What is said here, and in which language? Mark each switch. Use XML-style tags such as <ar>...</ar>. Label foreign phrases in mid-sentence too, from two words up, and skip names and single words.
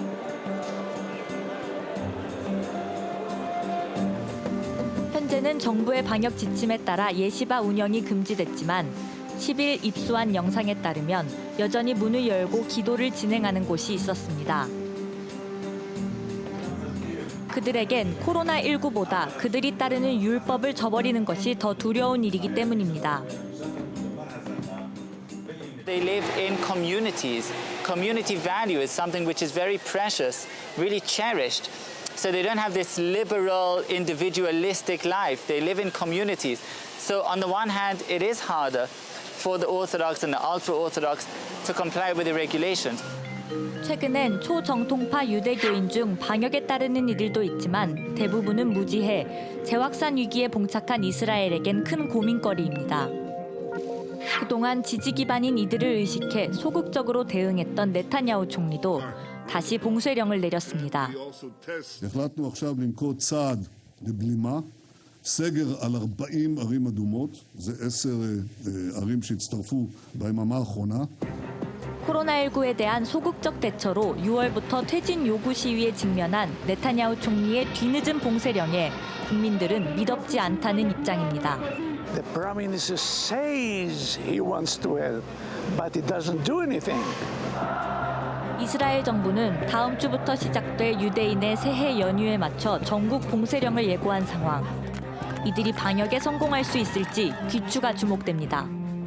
<ko>현재는 정부의 방역 지침에 따라 예시바 운영이 금지됐지만 10일 입수한 영상에 따르면 여전히 문을 열고 기도를 진행하는 곳이 있었습니다. 그들에겐 코로나19보다 그들이 따르는 율법을 저버리는 것이 더 두려운 일이기 때문입니다.</ko> <en>They live in communities. Community value is something which is very precious, really cherished. So they don't have this liberal, individualistic life. They live in communities. So on the one hand, it is harder for the Orthodox and the ultra-Orthodox to comply with the regulations.</en> <ko>최근엔 초정통파 유대교인 중 방역에 따르는 이들도 있지만 대부분은 무지해 재확산 위기에 봉착한 이스라엘에겐 큰 고민거리입니다. 그동안 지지 기반인 이들을 의식해 소극적으로 대응했던 네타냐후 총리도 다시 봉쇄령을 내렸습니다.</ko> <he>החלטנו עכשיו לנקוט צעד לבלימה, סגר על 40 ערים אדומות, זה 10 ערים שהצטרפו ביממה האחרונה.</he> <ko>코로나19에 대한 소극적 대처로 6월부터 퇴진 요구 시위에 직면한 네타냐후 총리의 뒤늦은 봉쇄령에 국민들은 미덥지 않다는 입장입니다.</ko> <en>The Prime Minister says he wants to help, but he doesn't do anything.</en> <ko>이스라엘 정부는 다음 주부터 시작될 유대인의 새해 연휴에 맞춰 전국 봉쇄령을 예고한 상황. 이들이 방역에 성공할 수 있을지 귀추가 주목됩니다.</ko>